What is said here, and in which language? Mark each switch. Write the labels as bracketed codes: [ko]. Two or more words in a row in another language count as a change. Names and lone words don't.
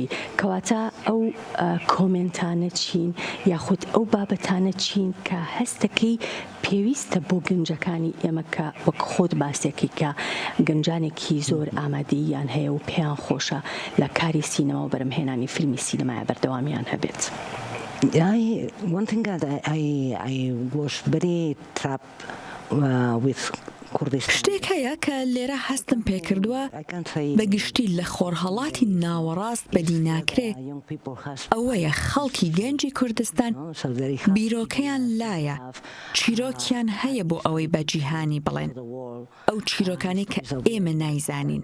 [ckb] کەواتە ئەو کۆمنتانە چین یاخود ئەو بابەتانە چین کە هەستەکەی پێویستە بۆ گەنجەکانی ئێمە کە وەک خۆت باسێکی کە گەنجانێکی زۆر ئامادەییان هەیە و پێیان خۆشە لە کاری سینەما و بەرهەمهێنانی فیلمی سینەمایە بەردەوامیان هەبێت. [en] One thing that I was very trapped with [ckb] شتێک هەیە کە لێرە هەستم پێکردووە بەگشتی لە خۆرهەڵاتی ناوەڕاست بەدی ناکرێ ئەوەیە خەڵکی گەنجی کوردستان بیرۆکەیان لایە، چیرۆکیان هەیە بۆ ئەوەی بە جیهانی بڵێن ئەو چیرۆکانی کە ئێمە نایزانین.